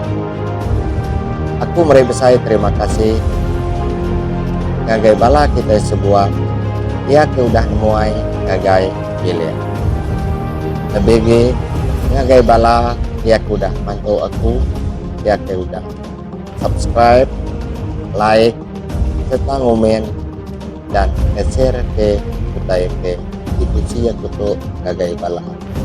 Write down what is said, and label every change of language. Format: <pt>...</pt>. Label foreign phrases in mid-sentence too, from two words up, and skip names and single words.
<iba>Aku meri besai terima kasih ngagai bala kita sebuah ya ke udah nemuai ngagai William. Lebih ngagai bala ya ke udah mantu aku ya ke udah subscribe, like, serta ngomen dan share ke kita ke itu sih aku tuh ngagai bala.</iba>